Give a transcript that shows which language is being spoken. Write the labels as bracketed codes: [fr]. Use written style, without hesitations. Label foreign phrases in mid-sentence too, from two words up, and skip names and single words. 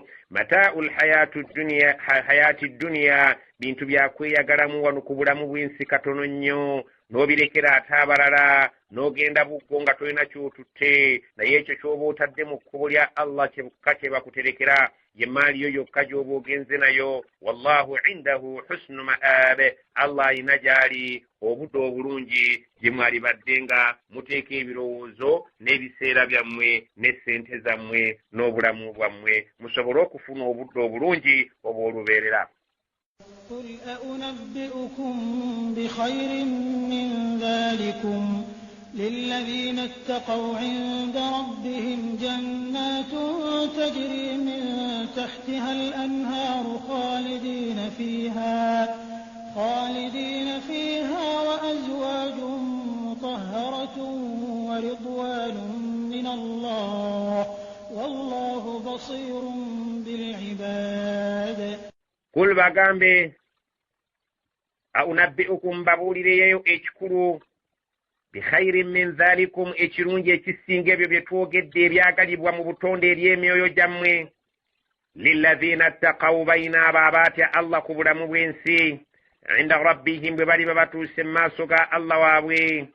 [ar] متاع الحياة الدنيا, [lg] bintu byakweyagalamu wano ku bulamu bw'ensi katono nnyo. N'obirekera ate abalala n'ogenda bukko nga tolina ky'otutte, naye ekyo ky'oba otadde mu kkubo lya Allah kyokka kye bakuterekera, ye maali yo yokka gy'oba ogenze nayo. [ar] والله عنده حسن المآب, [lg] Allah alina gy'ali obudde obulungi gye mwali badde nga muteeka ebirowoozo n'ebiseera byammwe n'essente zammwe n'obulamu bwammwe musobole okufuna obudde obulungi oba olubeerera. [ar] قل أنبئكم بخير من ذلكم للذين اتقوا عند ربهم جنات تجري من تحتها الأنهار خالدين فيها وأزواج مطهرة ورضوان من الله والله بصير بالعباد. [lg] Kul bagambe aunabbi'ukum babuulireyo ekikulu [ar] بخير من ذلكم, [lg] ekirungi ekisinga ebyo bye twogedde ebyagalibwa mu butonde ery'emyoyo gyammwe. [ar] للذين اتقوا, [lg] bayina abo abaatya Allah ku bulamu bw'ensi, [ar] عند ربهم [lg] bwe baliba batuuse mu maaso ga Allah waabwe.